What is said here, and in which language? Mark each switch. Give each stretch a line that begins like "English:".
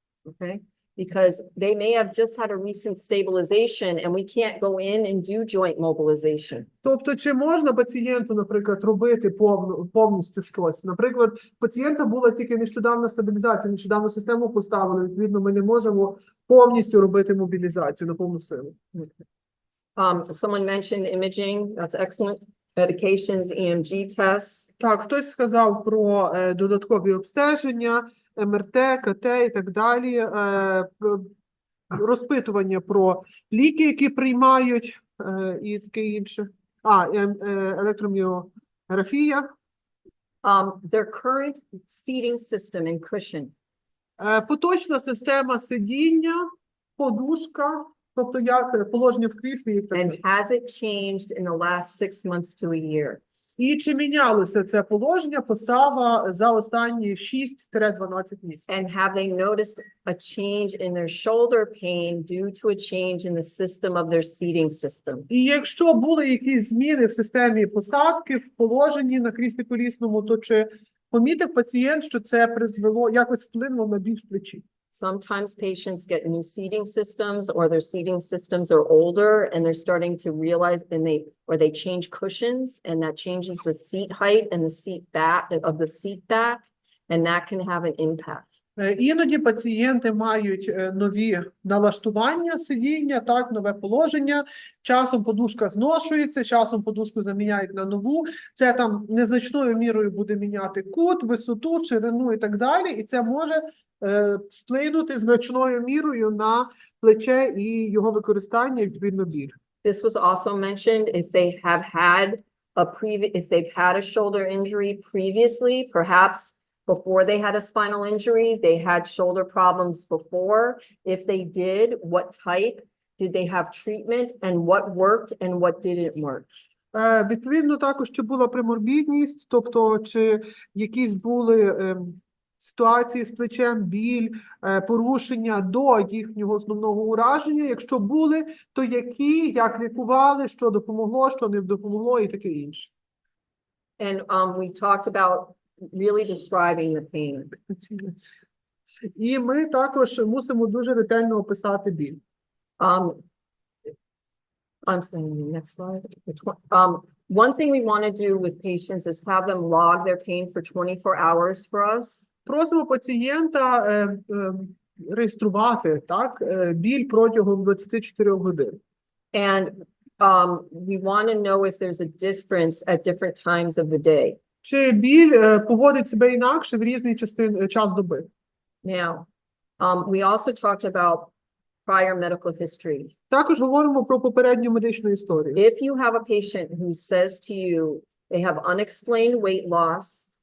English: Okay, because they may have just had a recent stabilization and we can't go in and do joint mobilization.
Ukrainian: Тобто, чи можна пацієнту, наприклад, робити повністю щось? Наприклад, у пацієнта була тільки нещодавна стабілізація, нещодавно систему поставили, відповідно, ми не можемо повністю робити мобілізацію на повну силу.
English: Someone mentioned imaging, that's excellent. Medications, EMG tests.
Ukrainian: Так, хтось сказав про додаткові обстеження, МРТ, КТ і так далі, розпитування про ліки, які приймають, і таке інше. Електроміографія.
English: Their current seating system and cushion.
Ukrainian: Поточна система сидіння, подушка, тобто як положення в кріслі і так
English: And
Ukrainian: далі.
English: has it changed in the last 6 months to a year?
Ukrainian: І чи мінялося це положення, постава за останні 6-12 місяців?
English: And have they noticed a change in their shoulder pain due to a change in the system of their seating system?
Ukrainian: І якщо були якісь зміни в системі посадки, в положенні на кріслі колісному, то чи помітив пацієнт, що це призвело, якось вплинуло на біль в плечі?
English: Sometimes patients get new seating systems or their seating systems are older and they're starting to realize or they change cushions and that changes the seat height and the seat back and that can have an impact.
Ukrainian: Іноді пацієнти мають нові налаштування сидіння, так, нове положення. Часом подушка зношується, часом подушку заміняють на нову. Це там незначною мірою буде міняти кут, висоту, ширину і так далі. І це може вплинути значною мірою на плече і його використання, і відповідно біль.
English: This was also mentioned if they've had a shoulder injury previously, perhaps before they had a spinal injury, they had shoulder problems before. If they did, what type? Did they have treatment and what worked and what didn't work?
Ukrainian: Відповідно, також, чи була приморбідність, тобто, чи якісь були ситуації з плечем, біль, порушення до їхнього основного ураження. Якщо були, то які, як лікували, що допомогло, що не допомогло і таке інше.
English: And we talked about really describing the pain.
Ukrainian: І ми також мусимо дуже ретельно описати біль.
English: On to the next slide. One thing we want to do with patients is have them log their pain for 24 hours for us.
Ukrainian: Просимо пацієнта реєструвати, так, біль протягом 24 годин.
English: And we want to know if there's a difference at different times of the day.
Ukrainian: Чи біль поводить себе інакше в різний час доби?
English: Now, we also talked about prior medical history.
Ukrainian: Також говоримо про попередню медичну історію.
English: If you have a patient who says to you they have unexplained weight loss,